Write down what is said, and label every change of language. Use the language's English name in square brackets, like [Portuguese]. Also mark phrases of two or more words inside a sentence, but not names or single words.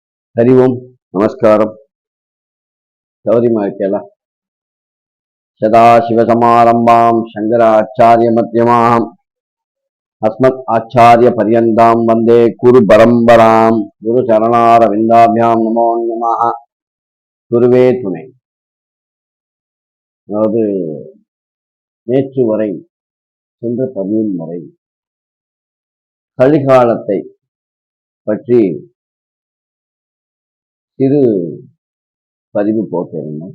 [Sanskrit] हरि ओम नमस्कार सौरिमार्केला सदाशिवसमारंभां शंकराचार्यमध्यमाम् अस्मत् आचार्यपर्यन्तां वन्दे गुरुपरम्परां गुरुचरणारविन्दाभ्यां नमो नमः [Tamil] குருவே துணை. அதாவது நேற்று வரை சென்ற பதிவின் வரை கலிகாலத்தை பற்றி சிறு பதிவு போட்டிருந்தோம்.